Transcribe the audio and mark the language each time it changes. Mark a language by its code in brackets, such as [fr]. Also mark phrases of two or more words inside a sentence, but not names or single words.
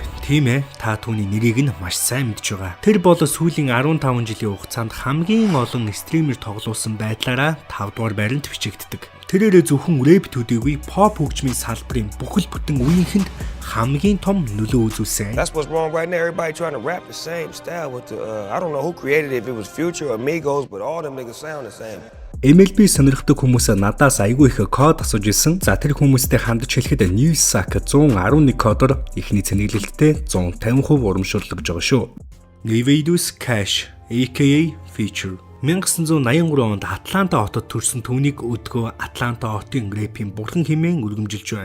[mn] Тийм ээ, та түүний нэрийг нь маш сайн мэдж байгаа. Тэр бол сүүлийн 15 жилийн хугацаанд хамгийн олон стример тоглуулсан байдлаараа 5 дугаар байранд бичигддэг. Тэрээр зөвхөн рэп төдийгүй pop хөгжмийн салбарын бүхэл бүтэн үеийнхэнд хамгийн том нөлөө үзүүлсэн. [en] That's what's wrong right now. Everybody trying to rap the same style with the I don't know who created it, if it was Future or Migos, but all them niggas sound the same. [mn] MLB сонирхдаг хүмүүс надаас айгүй их код асууж ирсэн. За тэр хүмүүстэй хандж хэлэхэд Newsack 111 кодоор ихний цэнэглэлттэй 150% урамшуулдаг гэж байгаа шүү. Nevados Cash aka Feature 1983 онд Атланта хотод төрсэн түүнийг өдгөө Атланта хотын рэпийн бурхан хэмээн өргөмжилж байна.